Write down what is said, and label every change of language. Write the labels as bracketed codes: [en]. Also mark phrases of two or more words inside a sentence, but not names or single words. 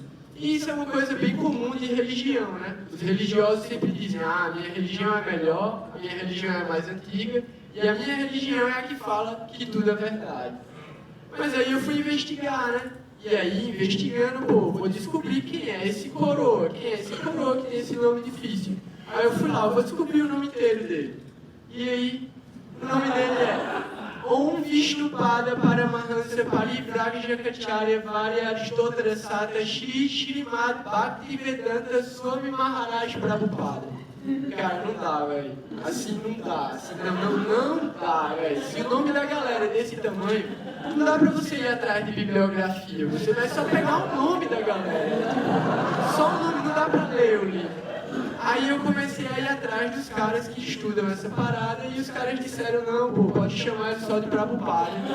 [pt] E isso é uma coisa bem comum de religião, né? Os religiosos sempre dizem, a minha religião é melhor, a minha religião é mais antiga, e a minha religião é a que fala que tudo é verdade. Mas aí eu fui investigar, né? E aí, investigando, vou descobrir quem é esse coroa que tem esse nome difícil. Aí eu fui lá, vou descobrir o nome inteiro dele. E aí, o nome dele é Om Vishnupada Paramahansa Parivrajacharya Varya Aristotara Sata Shri Srimad Bhaktivedanta Swami Maharaj Prabhupada. Cara, não dá, velho. Assim não dá. Assim, não dá, velho. Se o nome da galera é desse tamanho, não dá pra você ir atrás de bibliografia. Você vai só pegar o nome da galera. Só o nome, não dá pra ler o livro. Aí eu comecei a ir atrás dos caras que estudam essa parada e os caras disseram, não, pô, pode chamar ele só de Prabhupada.